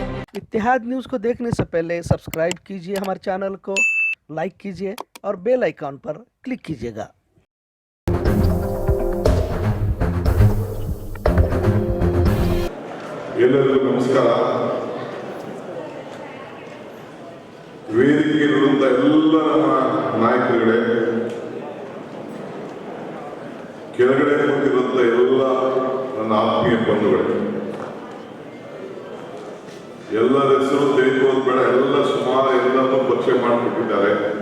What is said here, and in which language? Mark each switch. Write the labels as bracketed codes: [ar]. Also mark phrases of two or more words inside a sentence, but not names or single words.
[hi] इत्तेहाद न्यूज़ को देखने से पहले सब्सक्राइब कीजिए हमारे चैनल को, लाइक कीजिए और [en] bell icon [hi] पर क्लिक कीजिएगा। [kn] ಎಲ್ಲರಿಗೂ ನಮಸ್ಕಾರ. ವೇದಿಕೆಯಲ್ಲಿರುವಂಥ ಎಲ್ಲ ನಮ್ಮ ನಾಯಕರುಗಳೇ, ಕೆಳಗಡೆ ಕೂತಿರುವಂಥ ಎಲ್ಲ ನನ್ನ ಆತ್ಮೀಯ ಬಂಧುಗಳೇ, ಎಲ್ಲರ ಹೆಸರು ತೆಗೆದುಕೊಳ್ಳೋದು ಬೇಡ, ಎಲ್ಲ ಸುಮಾರು ಎಲ್ಲರೂ ಪರಿಚಯ ಮಾಡಿಕೊಟ್ಟಿದ್ದಾರೆ.